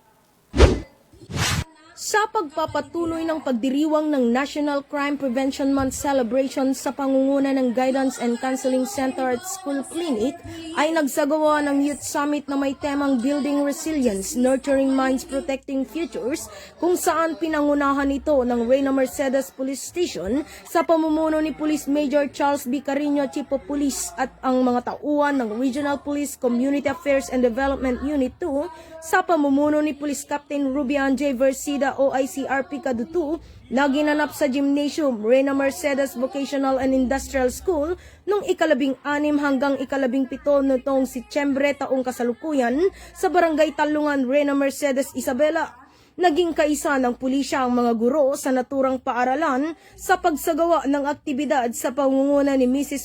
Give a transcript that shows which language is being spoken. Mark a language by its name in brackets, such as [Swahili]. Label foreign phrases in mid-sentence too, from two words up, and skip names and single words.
[Filipino] Sa pagpapatuloy ng pagdiriwang ng [English] National Crime Prevention Month celebration [Filipino] sa pangunguna ng Guidance and Counseling Center at School Clinic, ay nagsagawa ng Youth Summit na may temang Building Resilience, Nurturing Minds, Protecting Futures, kung saan pinangunahan ito ng Reyna Mercedes Police Station sa pamumuno ni Police Major Charles B. Carino, [English] Chief of Police, [Filipino] at ang mga tauhan ng Regional Police Community Affairs and Development Unit 2 sa pamumuno ni Police Captain Rubian J. Versida, OICRP Kadutu, na ginanap sa Gymnasium Reyna Mercedes Vocational and Industrial School noong 16 hanggang 17 noong Setyembre taong kasalukuyan sa Barangay Talungan, Reyna Mercedes, Isabela. Naging kaisa ng pulisya ang mga guro sa naturang paaralan sa pagsagawa ng aktibidad sa pangunguna ni Mrs.